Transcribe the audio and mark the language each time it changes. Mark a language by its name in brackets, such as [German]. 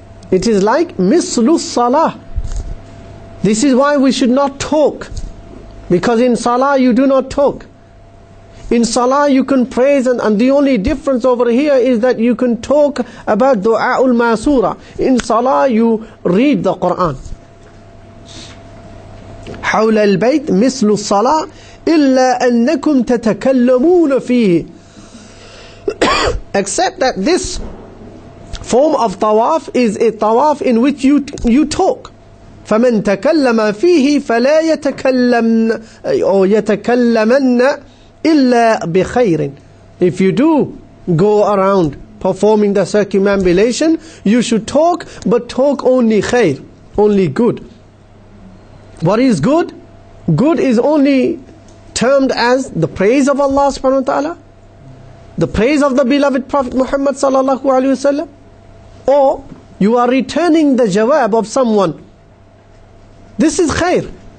[English] It is like mislu salah. This is why we should not talk, because in salah you do not talk. In salah you can praise, and the only difference over here is that you can talk about du'a'ul masura. In salah you read the Quran. [Arabic] حول البيت مثل الصلاة إلا أنكم تتكلمون فيه. [English] Except that this form of tawaf is a tawaf in which you talk. [Arabic] فمن تكلم فيه فلا يتكلم أو يتكلمن إلا بخير. [English] If you do go around performing the circumambulation, you should talk, but talk only khair, only good. What is good? Good is only termed as the praise of Allah subhanahu wa ta'ala, the praise of the beloved Prophet Muhammad sallallahu alaihi wasallam, or you are returning the jawab of someone. This is khair.